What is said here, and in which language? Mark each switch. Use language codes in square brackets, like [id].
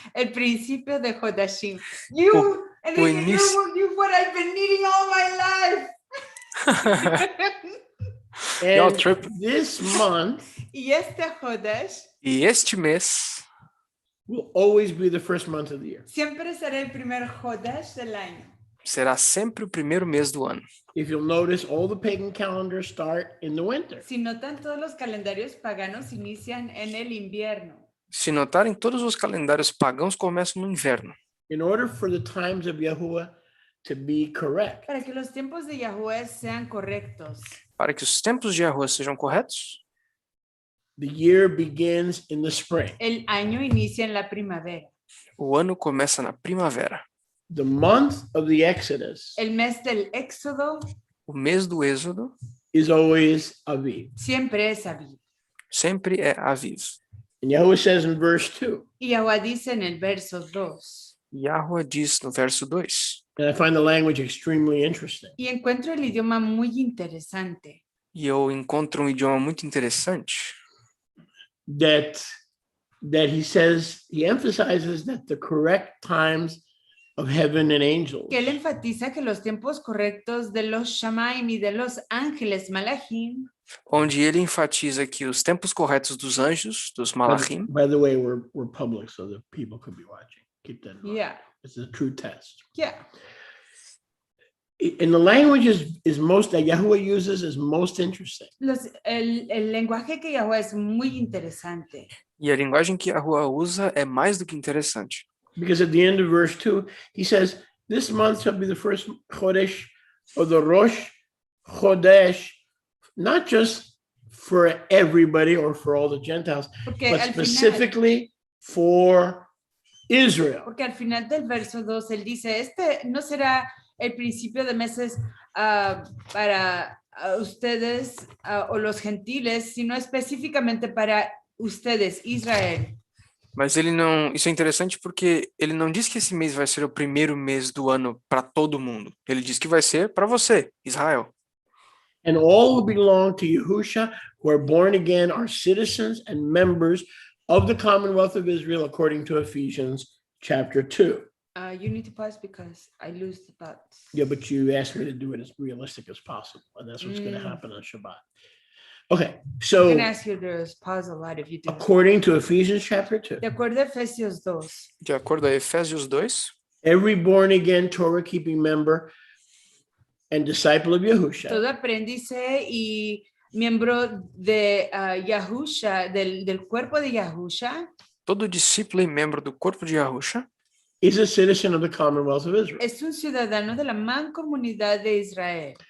[es] el principio de Jodashim. O [en] You what I've been needing all my life. Y'all And tripping. this month [es] Y este Jodesh [pt] E este mês [en] will always be the first month of the year. [es] siempre será el primer Jodesh del año. [pt] será sempre o primeiro mês do ano. [en] If you'll notice, all the pagan calendars start in the winter. [es] Si notan, todos los calendarios paganos inician en el invierno. [pt] Se notarem, todos os calendários pagãos começam no inverno. [en] In order for the times of Yahuwah to be correct, [es] Para que los tiempos de Yahweh sean correctos. [pt] Para que os tempos de Yahuwah sejam corretos, [en] the year begins in the spring. [es] El año inicia en la primavera. [pt] o ano começa na primavera. [en] The month of the Exodus [es] El mes del Éxodo [pt] O mês do Êxodo [en] is always Aviv. [es] siempre es Aviv. [pt] sempre é Aviv. [en] And Yahuwah says in verse 2, [es] Y Yahweh dice en el verso 2. [pt] Yahuwah diz no verso 2. [en] and I find the language extremely interesting. [es] Y encuentro el idioma muy interesante. [pt] E eu encontro um idioma muito interessante. [en] That he says, he emphasizes that the correct times of heaven and angels [es] Que él enfatiza que los tiempos correctos de los Shamaim y de los ángeles Malachim, [pt] Onde ele enfatiza que os tempos corretos dos anjos, dos malachim, [en] by the way, we're public, so that people could be watching. Keep that in mind. yeah, It's a true test. yeah. And the language is most that Yahuwah uses is most interesting. [es] El lenguaje que Yahweh es muy interesante. [pt] e a linguagem que Yahuwah usa é mais do que interessante. [en] Because at the end of verse 2, he says, this month shall be the first Chodesh, or the Rosh Chodesh, not just for everybody or for all the Gentiles, [es] Porque [en] but [es] al final, [en] specifically for Israel. [es] porque al final del verso 2 él dice, este no será el principio de meses para ustedes o los gentiles, sino específicamente para ustedes, Israel. [pt] Mas ele não. Isso é interessante porque ele não diz que esse mês vai ser o primeiro mês do ano para todo mundo. Ele diz que vai ser para você, Israel. [en] And all who belong to Yahusha, who are born again, are citizens and members of the Commonwealth of Israel, according to Ephesians chapter 2. You need to pause because I lose the thoughts. Yeah, but you asked me to do it as realistic as possible, and that's what's going to happen on Shabbat. Okay, I'm so going to ask you to pause a lot if you do. according to Ephesians chapter 2, [es] De acuerdo a Efesios 2, [pt] De acordo a Efésios 2, [en] every born-again Torah-keeping member and disciple of Yahusha [es] todo aprendice y miembro de Yahusha, del cuerpo de Yahusha, [pt] todo discípulo e membro do corpo de Yahusha [en] is a citizen of the Commonwealth of Israel. [es] es un ciudadano de la mancomunidad de Israel.